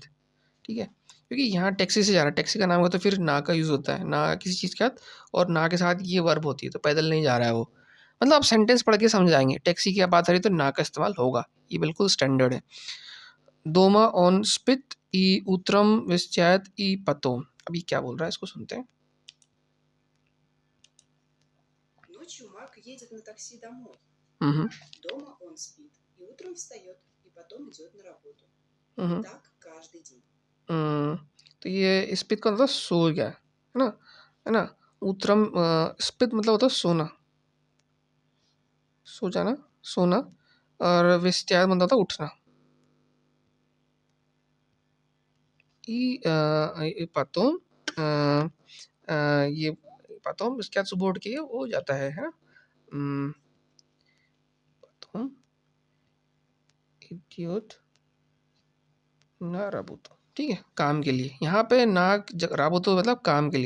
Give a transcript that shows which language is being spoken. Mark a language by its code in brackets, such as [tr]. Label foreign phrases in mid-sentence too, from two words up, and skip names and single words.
[hi] ठीक है, क्योंकि यहाँ टैक्सी से जा रहा है, टैक्सी का नाम होता है, फिर ना का यूज़ होता है, ना किसी चीज़ के साथ, और ना के साथ ये वर्ब होती है, तो पैदल नहीं जा रहा है वो। मतलब आप सेंटेंस पढ़ के समझ जाएंगे, टैक्सी की बात आ रही है तो ना का इस्तेमाल होगा, ये बिल्कुल स्टैंडर्ड है। [ru] Дома он спит и утром встаёт и потом, [hi] अभी क्या बोल रहा है इसको सुनते हैं। [ru] Ночью Марк едет на такси домой. हम्म Дома он спит и утром встает, и потом идет на работу. हम्म Так каждый день. [hi] तो ये स्पित का मतलब सो गया है ना, है ना। [ru] утром спит [hi] मतलब होता है सोना, सो जाना, सोना, और विस्त्याद मतलब होता है उठना। ये पतोम ये पतोम इसके बाद सुबह उठ के वो जाता है ना, [ru] потом идёт на работу, [hi] ठीक है, काम के लिए, यहाँ पे [ru] на работу [hi] मतलब काम के लिए।